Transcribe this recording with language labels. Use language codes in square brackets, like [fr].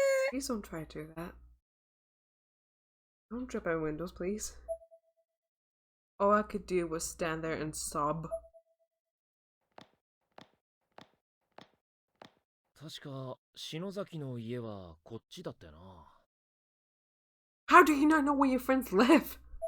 [en] Please don't try to do that. Don't jump out windows, please. All I could do was stand there and sob. [ja] 確か篠崎の家はこっちだったよな。 [en] How do you not know where your friends live?